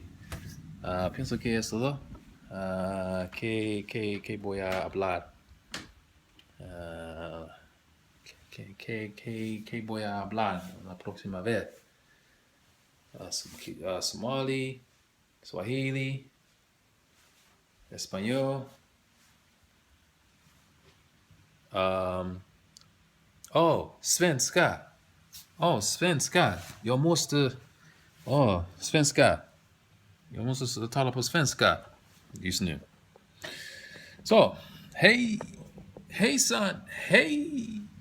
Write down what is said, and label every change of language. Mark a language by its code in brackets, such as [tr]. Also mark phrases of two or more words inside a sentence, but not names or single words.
[es] Pienso que es todo. ¿Qué voy a hablar? ¿Qué voy a hablar la próxima vez? Somali, Swahili, español. [sv] Svenska. Svenska. Svenska. Jag måste tala på svenska just nu. Så, hejsan, hej.